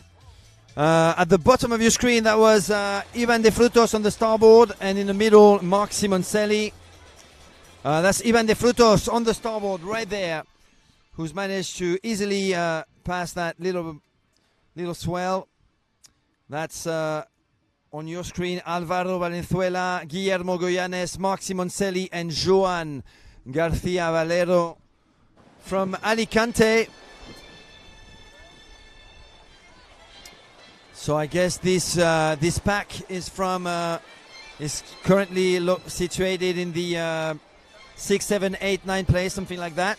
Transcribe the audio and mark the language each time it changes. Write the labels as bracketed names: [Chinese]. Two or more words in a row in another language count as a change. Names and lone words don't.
[English] At the bottom of your screen, that was Ivan De Frutos on the starboard, and in the middle, Marc Simoncelli. That's Ivan De Frutos on the starboard right there, who's managed to easily pass that little swell. That's on your screen, Álvaro Valenzuela, Guillermo Goyanes, Marc Simoncelli, and Joan Garcia Valero from Alicante. So I guess this pack is from is currently situated in the 6, 7, 8, 9 place, something like that.